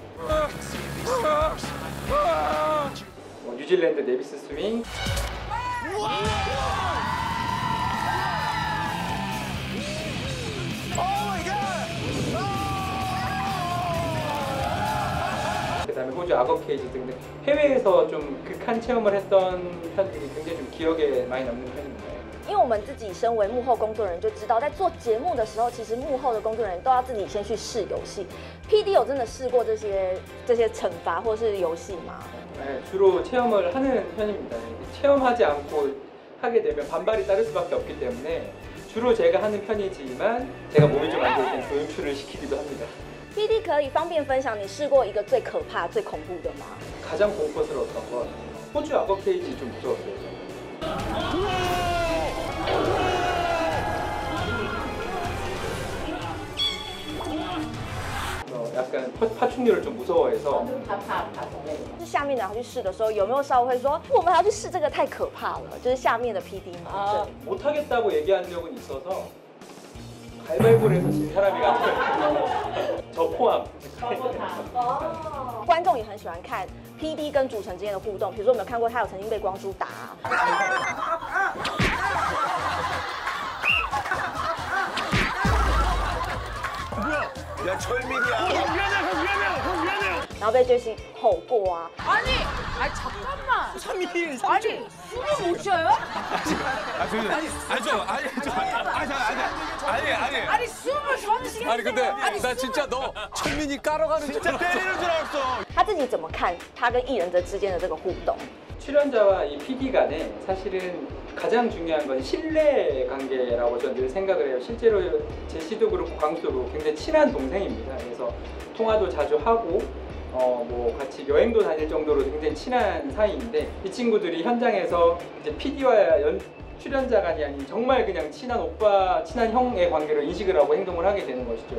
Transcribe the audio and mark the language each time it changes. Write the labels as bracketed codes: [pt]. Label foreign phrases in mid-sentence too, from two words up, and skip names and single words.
[ko] 뉴질랜드 네비스 스윙 그다음에 호주 악어 케이지 등등 해외에서 좀 극한 체험을 했던 편들이 굉장히 좀 기억에 많이 남는 편입니다. [zh] 因为我们自己身为幕后工作人员就知道，在做节目的时候，其实幕后的工作人员都要自己先去试游戏。PD 有真的试过这些惩罚或是游戏吗？ [ko] 네, 주로 체험을 하는 편입니다. 체험하지 않고 하게 되면 반발이 따를 수밖에 없기 때문에 주로 제가 하는 편이지만 제가 몸이 좀 안 좋을 땐 조연출을 시키기도 합니다. [zh] PD 可以方便分享你试过一个最可怕、最恐怖的吗？ [ko] 가장 공포스러웠던 건 호주 악어 케이지 좀 무서웠어요. 약간 파충류를 좀 무서워해서 [zh] 是下面的人去试的时候，有没有稍微会说我们还要去试这个太可怕了？就是下面的 PD 吗？ [ko] 못하겠다고 얘기한 적은 있어서 가위바위보를 해서 진 사람이 같아요. 저 포함. [zh] 观众也很喜欢看 PD 跟主持人之间的互动，比如说有没有看过他有曾经被光洙打、 [ko] 뭐야? 야 철민이야. [zh] 然后被追星吼过啊。 [ko] 아니 잠깐만. 3일. 아니 숨을 못 쉬어요? 아니 숨을 쉬는 시간. 아니 근데 나 진짜 너 철민이 깔아가는 진짜 때리는 줄 알았어. [zh] 他自己怎么看他跟艺人的之间的这个互动？ [ko] 출연자와 이 PD 간에 사실은 가장 중요한 건 신뢰 관계라고 저는 늘 생각을 해요. 실제로 제시도 그렇고 광수도 굉장히 친한 동생입니다. 그래서 통화도 자주 하고 뭐 같이 여행도 다닐 정도로 굉장히 친한 사이인데 이 친구들이 현장에서 이제 PD와 출연자 간이 아닌 정말 그냥 친한 오빠, 친한 형의 관계로 인식을 하고 행동을 하게 되는 것이죠.